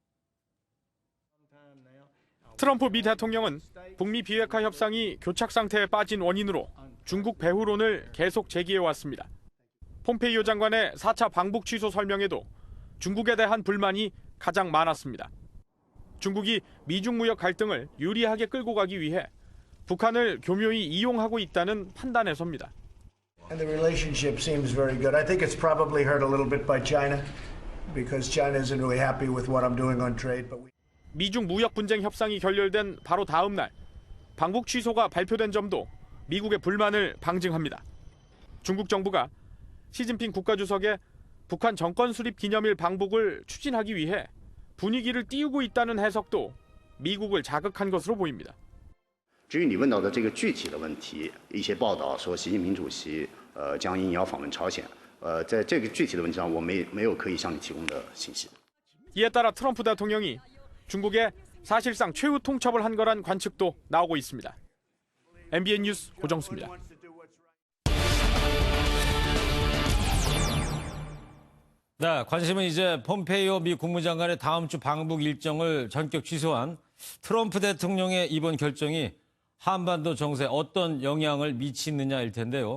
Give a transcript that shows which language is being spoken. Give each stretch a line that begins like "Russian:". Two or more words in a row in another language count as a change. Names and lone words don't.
Korean: 트럼프 미 대통령은 북미 비핵화 협상이 교착 상태에 빠진 원인으로 중국 배후론을 계속 제기해왔습니다. 폼페이오 장관의 4차 방북 취소 설명에도 중국에 대한 불만이 가장 많았습니다. 중국이 미중 무역 갈등을 유리하게 끌고 가기 위해 북한을 교묘히 이용하고 있다는 판단에서입니다.
English: And the relationship seems very good. I think it's probably hurt a little bit by China because China isn't really happy with what I'm doing on trade. But
Korean: 미중 무역 분쟁 협상이 결렬된 바로 다음 날 방북 취소가 발표된 점도 미국의 불만을 방증합니다. 중국 정부가 시진핑 국가주석의 북한 정권 수립 기념일 방북을 추진하기 위해 분위기를 띄우고 있다는 해석도 미국을 자극한 것으로 보입니다.
Chinese: 至于你问到的这个具体的问题，一些报道说习近平主席将应邀访问朝鲜，在这个具体的问题上，我没有可以向你提供的信息。
Korean: 이에 따라 트럼프 대통령이 중국에 사실상 최후 통첩을 한 거란 관측도 나오고 있습니다. MBN 뉴스 고정수입니다. 네, 관심은 이제 폼페이오 미 국무장관의 다음 주 방북 일정을 전격 취소한 트럼프 대통령의 이번 결정이 한반도 정세에 어떤 영향을 미치느냐일 텐데요.